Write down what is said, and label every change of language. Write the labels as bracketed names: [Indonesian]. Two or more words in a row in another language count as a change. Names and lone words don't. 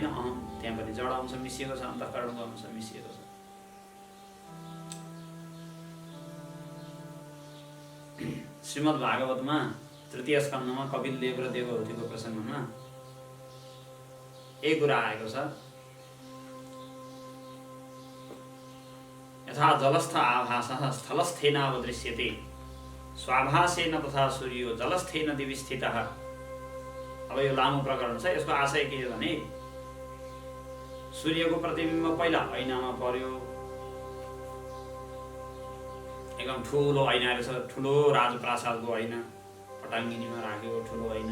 [Nepali] अहम त्यहाँ पनि जड अंश मिसिएको छ, अन्तःकरणको अंश मिसिएको छ। श्रीमद् भागवतमा तृतीय स्कन्धमा कपिल देव र देवहूतिको प्रसङ्गमा यही कुरा आएको छ। [Sanskrit] यथा जलस्थ आभासः स्थलस्थेनावदृश्यते स्वाभासेन तथा सूर्यो जलस्थेन दिवि स्थितः। [Nepali] अब यो लामो प्रकरण छ। यसको आशय के हो भने सूर्यको प्रतिबिम्ब पहिला ऐनामा पर्यो, एकदम ठुलो ऐना रहेछ, ठुलो राजप्रासादको ऐना, पटाङ्गिनीमा राखेको ठुलो ऐना।